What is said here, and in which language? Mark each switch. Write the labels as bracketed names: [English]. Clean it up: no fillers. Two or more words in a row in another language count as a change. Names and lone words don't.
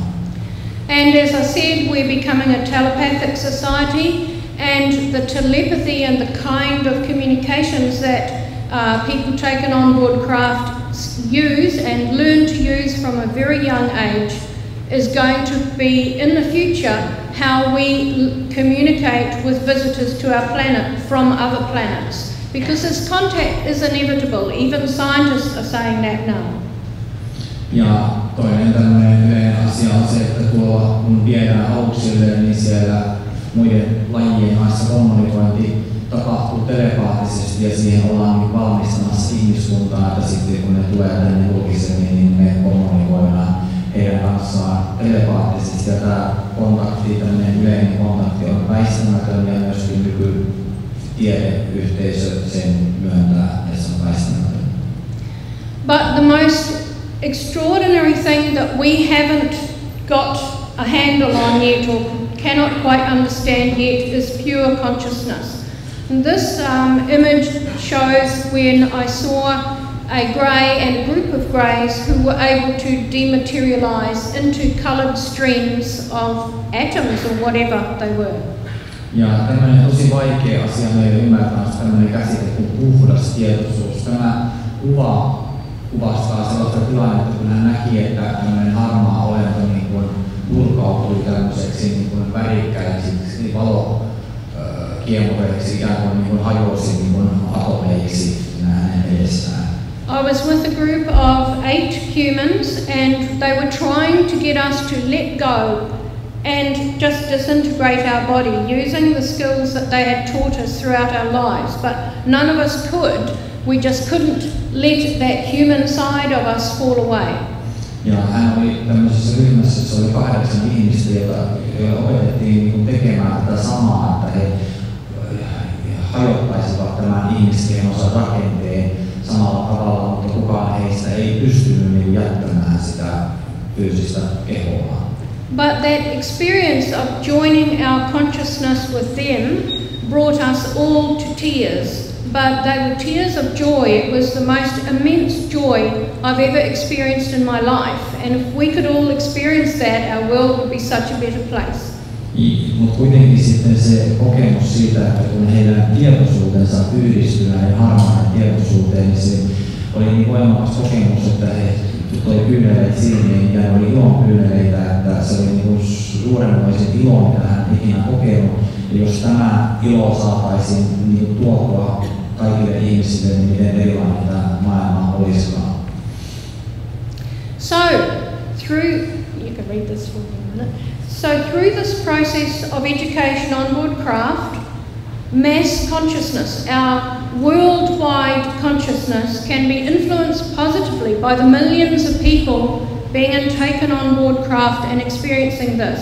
[English] And as I said, we're becoming a telepathic society. And the telepathy and the kind of communications that people taken on board craft use and learn to use from a very young age is going to be in the future how we communicate with visitors to our planet from other planets. Because this contact is inevitable, even scientists are saying that now. [Finnish] Ja toinen tämmöinen yleinen asia on se, että tuolla kun viedään aluksille, niin siellä muiden lajien kanssa kommunikointi tapahtuu telepaattisesti ja siihen ollaan valmistamassa ihmiskuntaa, että sitten kun ne tulee tänne julkisemmin, niin me kommunikoidaan heidän kanssaan telepaattisesti. Ja tämä kontakti, tämmöinen yleinen kontakti on väistämätön ja myöskin nykytiedeyhteisö sen myöntää, että se on väistämätön. [English] But the most extraordinary thing that we haven't got a handle on yet or cannot quite understand yet is pure consciousness. And this image shows when I saw a grey and a group of greys who were able to dematerialize into coloured streams of atoms or whatever they were. [Finnish] Ja tämmöinen tosi vaikea asia meille ymmärtää on tämmöinen käsite kuin puhdas tietoisuus. Tämä kuva kuvastaa sellaista tilannetta, kun hän näki, että tämmöinen harmaa olento niin kuin purkautui tämmöiseksi niin kuin värikkäisiksi valokiemureiksi, ikään kuin hajosi niin kuin atomeiksi hänen edestään. [English] I was with a group of 8 humans and they were trying to get us to let go and just disintegrate our body using the skills that they had taught us throughout our lives, but none of us could. We just couldn't let that human side of us fall away. [Finnish] Ja hän oli tämmöisessä ryhmässä, jossa oli 8 ihmistä, joilla opetettiin tekemään tätä samaa, että he hajottaisivat tämän ihmiskehonsa rakenteen samalla tavalla, mutta kukaan heistä ei pystynyt jättämään sitä fyysistä kehoa. [English] But that experience of joining our consciousness with them brought us all to tears. But they were tears of joy. It was the most immense joy I've ever experienced in my life. And if we could all experience that, our world would be such a better place. [Finnish] Mutta kuitenkin sitten se kokemus siitä, että kun heidän tietoisuutensa yhdistyi näihin harmaan tietoisuuteen, niin se oli niin voimakas kokemus, että he toi kyyneleitä silmiin ja ne oli ilon kyyneleitä, että se oli niin suuremmoisin ilo, mitä hän ikinä kokenut. Ja jos tämä ilo saataisiin niin tuotua kaikille ihmisille, niin miten erilainen tämä maailma olisikaan. [English] So, you can read this for me a minute. So through this process of education on board craft, mass consciousness, our worldwide consciousness can be influenced positively by the millions of people being taken on board craft and experiencing this.